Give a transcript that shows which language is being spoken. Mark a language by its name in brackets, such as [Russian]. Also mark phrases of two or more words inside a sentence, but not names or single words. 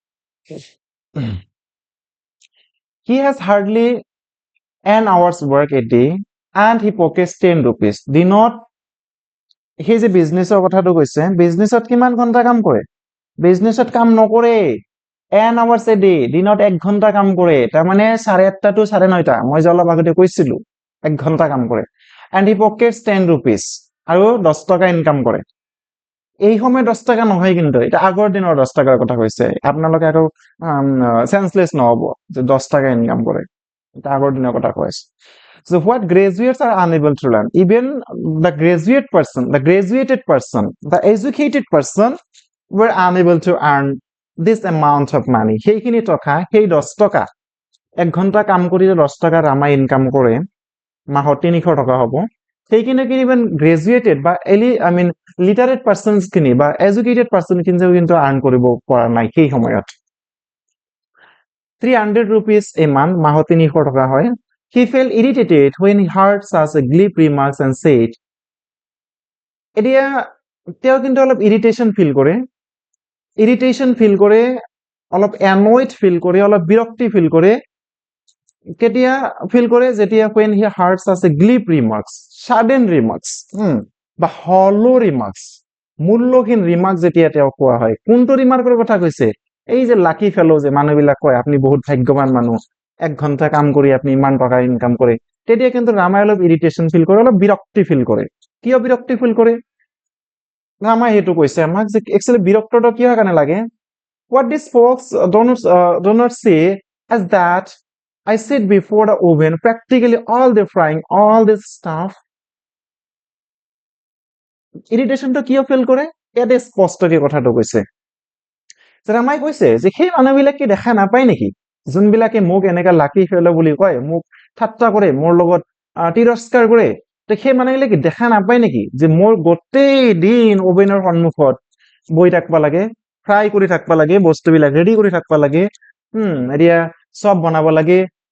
[English] he has hardly an hour's work a day and he pockets 10 rupees [Assamese] দিনত সেই যে বিজনেছৰ কথাটো কৈছে বিজনেছত কিমান ঘণ্টা কাম কৰে বিজনেছত কাম নকৰে [English] an hours a day [Assamese] দিনত 1 ঘণ্টা কাম কৰে তাৰ মানে 8:30 to 9:30 মই যে অলপ আগতে কৈছিলো 1 ঘণ্টা কাম কৰে [English] and he pockets 10 rupees [Assamese] আৰু 10 টকা ইনকাম কৰে এই সময় 10 টাকা নহয় কিন্তু এটা আগৰ দিনৰ 10 টাকাৰ কথা কৈছে আপোনালোকে আৰু সেন্সলেস নহব যে 10 টাকা ইনকাম কৰে এটা আগৰ দিনৰ কথা কৈছে [English] so what graduates are unable to learn even the graduated person the educated person were unable to earn this amount of money [Assamese] সেইখিনি টকা সেই 10 টকা 1 ঘণ্টা কাম কৰি 10 টাকা ৰামা ইনকাম কৰে মাহত 300 টকা হ'ব সেইখিনি কি [English] even graduated [Assamese] বা [English] I mean literate persons [Assamese] খিনি বা [English] educated person [Assamese] কিন্তু আৰ্ন কৰিব পৰা নাই সেই সময়ত [English] 300 rupees a month [Assamese] মাহত 300 টকা হয় [English] he felt irritated when he heard such a glib remarks and said [Assamese] এতিয়া তেওঁ কিন্তু অলপ [English] irritation feel [Assamese] কৰে অলপ [English] annoyed feel [Assamese] কৰে অলপ বিৰক্তি ফিল কৰে কেতিয়া ফিল কৰে যেতিয়া [English] when he heard such a glib remarks sudden remarks [Assamese] বা [English] hollow remarks [Assamese] মূল্যহীন রিমার্ক যেতিয়া তেওঁ কোৱা হয় কোনটো রিমার্কৰ কথা কৈছে এই যে [English] lucky fellow [Assamese] যে মানুহবিলাক কয় আপনি বহুত ভাগ্যৱান মানুহ 1 ঘণ্টা কাম কৰি আপনি ইমান টকা ইনকাম কৰে তেতিয়া কিন্তু ৰামাই অলপ [English] irritation feel [Assamese] কৰে অলপ বিৰক্তি ফিল কৰে কিয় বিৰক্তি ফিল কৰে ৰামাই হেতু কৈছে আমাক যে একচুয়ালি বিৰক্তটো কিয় কাৰণে লাগে [English] what these folks do not say as that I sit before the oven practically all the frying all this stuff [Assamese] ইৰিটেশনটো কিয় ফিল কৰে ইয়াতে স্পষ্টকৈ কথাটো কৈছে ৰামাই কৈছে যে সেই মানুহবিলাকে দেখা নাপায় নেকি যোনবিলাকে মোক এনেকা [English] lucky fellow [Assamese] বুলি কয় মোক ঠাট্টা কৰে মোৰ লগত তিৰস্কাৰ কৰে তো সেই মানুহবিলাকে দেখা নাপায় নেকি যে মোৰ গোটেই দিন ওভেনৰ সন্মুখত বহি থাকবা লাগে ফ্ৰাই কৰি থাকবা লাগে বস্তুবিলাক ৰেডি কৰি থাকবা লাগে এতিয়া সব বনাব লাগে